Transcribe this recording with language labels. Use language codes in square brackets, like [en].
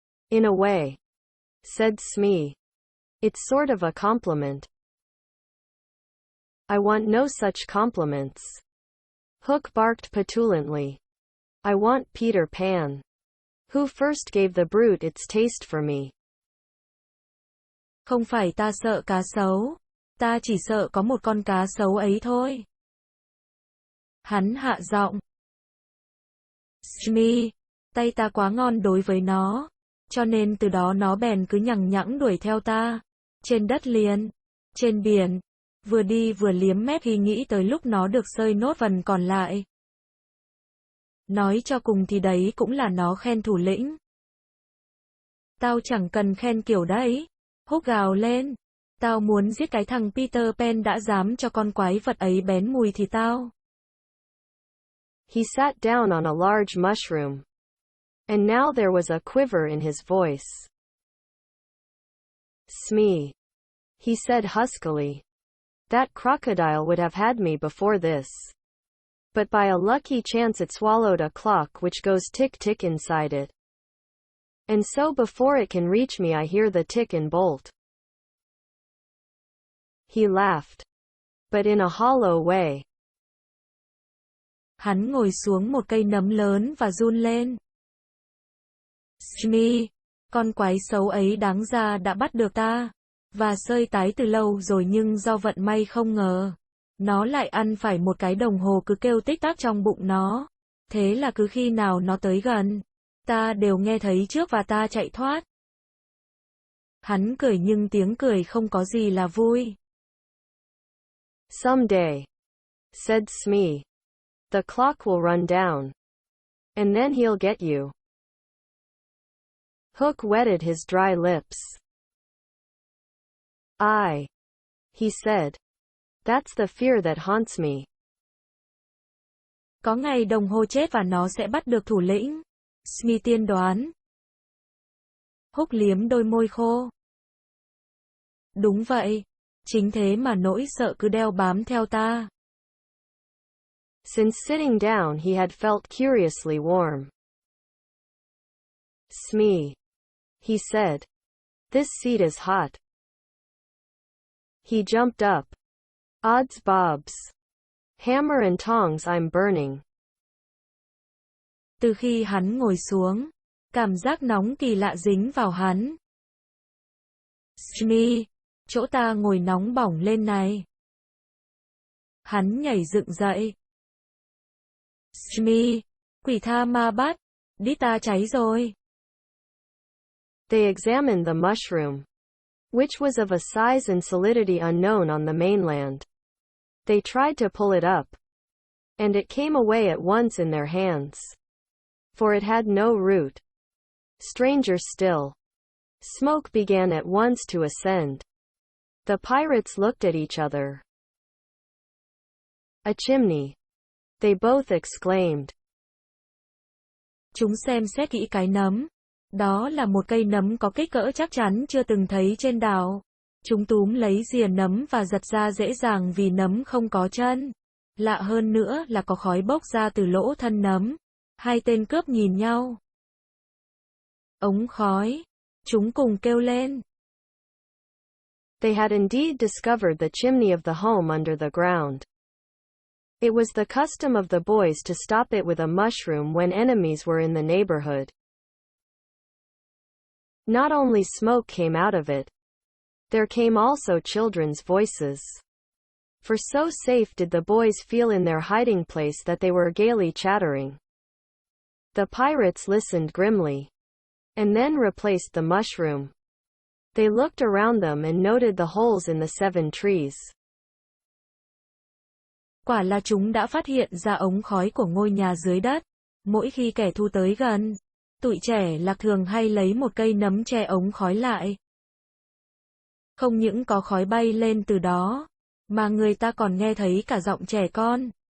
[en] In a way, said Smee, it's sort of a compliment. I want no such compliments. Hook barked petulantly. I want Peter Pan. Who first gave the brute its taste for me? [vi] Không phải ta sợ cá sấu. Ta chỉ sợ có một con cá sấu ấy thôi. Hắn hạ giọng. Smee, tay ta quá ngon đối với nó. Cho nên từ đó nó bèn cứ nhằng nhẵng đuổi theo ta. Trên đất liền, trên biển, vừa đi vừa liếm mép khi nghĩ tới lúc nó được xơi nốt phần còn lại. Nói cho cùng thì đấy cũng là nó khen thủ lĩnh. Tao chẳng cần khen kiểu đấy. Hook gào lên. Tao muốn giết cái thằng Peter Pan đã dám cho con quái vật ấy bén mùi thì tao. [en] He sat down on a large mushroom. And now there was a quiver in his voice. Smee, he said huskily. That crocodile would have had me before this. But by a lucky chance it swallowed a clock which goes tick-tick inside it. And so before it can reach me I hear the tick and bolt. He laughed. But in a hollow way. [vi] Hắn ngồi xuống một cây nấm lớn và run lên. Smee, con quái xấu ấy đáng ra đã bắt được ta. Và xơi tái từ lâu rồi nhưng do vận may không ngờ. Nó lại ăn phải một cái đồng hồ cứ kêu tích tắc trong bụng nó. Thế là cứ khi nào nó tới gần, ta đều nghe thấy trước và ta chạy thoát. Hắn cười nhưng tiếng cười không có gì là vui. [en] Someday, said Smee, the clock will run down. And then he'll get you. Hook wetted his dry lips. He said. That's the fear that haunts me. [vi] Có ngày đồng hồ chết và nó sẽ bắt được thủ lĩnh. Smee tiên đoán. Hook liếm đôi môi khô. Đúng vậy. Chính thế mà nỗi sợ cứ đeo bám theo ta. [en] Since sitting down he had felt curiously warm. Smee, he said. This seat is hot. He jumped up. Odds bobs. Hammer and tongs, I'm burning. [vi] Từ khi hắn ngồi xuống, cảm giác nóng kỳ lạ dính vào hắn. Smee, chỗ ta ngồi nóng bỏng lên này. Hắn nhảy dựng dậy. Smee, quỷ tha ma bắt, đít ta cháy rồi. [en] They examined the mushroom, which was of a size and solidity unknown on the mainland. They tried to pull it up, and it came away at once in their hands, for it had no root. Stranger still, smoke began at once to ascend. The pirates looked at each other. A chimney, they both exclaimed. [vi] Chúng xem xét kỹ cái nấm. Đó là một cây nấm có kích cỡ chắc chắn chưa từng thấy trên đảo. Chúng túm lấy rìa nấm và giật ra dễ dàng vì nấm không có chân. Lạ hơn nữa là có khói bốc ra từ lỗ thân nấm. Hai tên cướp nhìn nhau. Ống khói. Chúng cùng kêu lên. [en] They had indeed discovered the chimney of the home under the ground. It was the custom of the boys to stop it with a mushroom when enemies were in the neighborhood. Not only smoke came out of it, there came also children's voices. For so safe did the boys feel in their hiding place that they were gaily chattering. The pirates listened grimly, and then replaced the mushroom. They looked around them and noted the holes in the 7 trees. [vi] Quả là chúng đã phát hiện ra ống khói của ngôi nhà dưới đất. Mỗi khi kẻ thù tới gần, tụi trẻ lạc thường hay lấy một cây nấm che ống khói lại. Không những có khói bay lên từ đó, mà người ta còn nghe thấy cả giọng trẻ con.